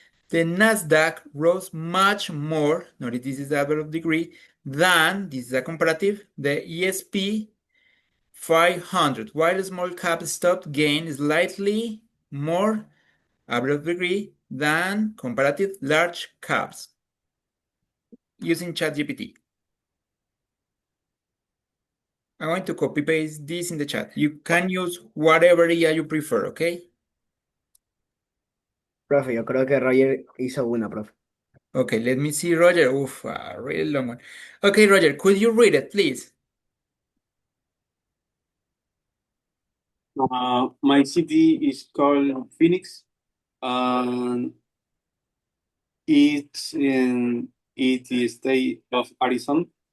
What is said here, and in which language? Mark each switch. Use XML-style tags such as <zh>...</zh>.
<en>The Nasdaq rose much more, notice this is the adverb of degree, than, this is a comparative, the ESP 500, while small cap stock gained slightly more, adverb of degree, than comparative large caps using ChatGPT. I'm going to copy paste this in the chat. You can use whatever IA you prefer, okay?</en> <es>Profe, yo creo que Roger hizo una, profe.</es> <en>Okay, let me see, Roger. Oof, a really long one. Okay, Roger, could you read it, please? My city is called Phoenix, and it's in the state of Arizona.</en>